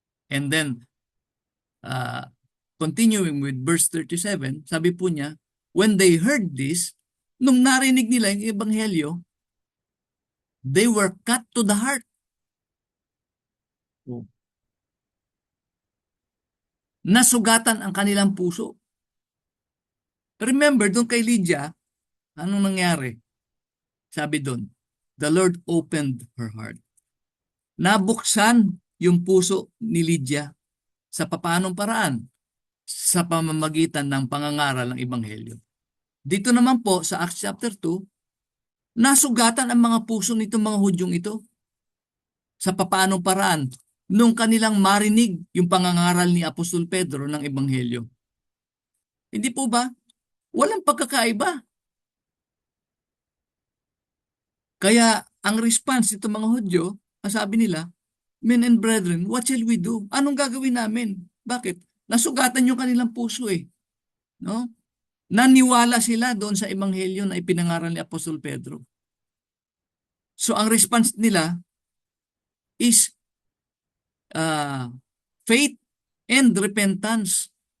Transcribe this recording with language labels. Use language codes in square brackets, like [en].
[en] And then, continuing with verse 37, [tl] sabi po niya, [en] when they heard this, [tl] nung narinig nila yung Ebanghelyo, [en] they were cut to the heart. [tl] Nasugatan ang kanilang puso. Remember, doon kay Lydia, anong nangyari? Sabi doon, [en] the Lord opened her heart. [tl] Nabuksan yung puso ni Lydia sa papaanong paraan? Sa pamamagitan ng pangangaral ng Ebanghelyo. Dito naman po sa Acts chapter 2, nasugatan ang mga puso nitong mga Hudyong ito. Sa papaanong paraan? Nung kanilang marinig yung pangangaral ni Apostol Pedro ng Ebanghelyo. Hindi po ba? Walang pagkakaiba. Kaya ang response nito mga Hudyo, sabi nila, [en] Men and brethren, what shall we do? [tl] Anong gagawin namin? Bakit? Nasugatan yung kanilang puso eh. No? Naniwala sila doon sa ebanghelyo na ipinangaral ni Apostol Pedro. [en] So ang response nila is uh, faith and repentance.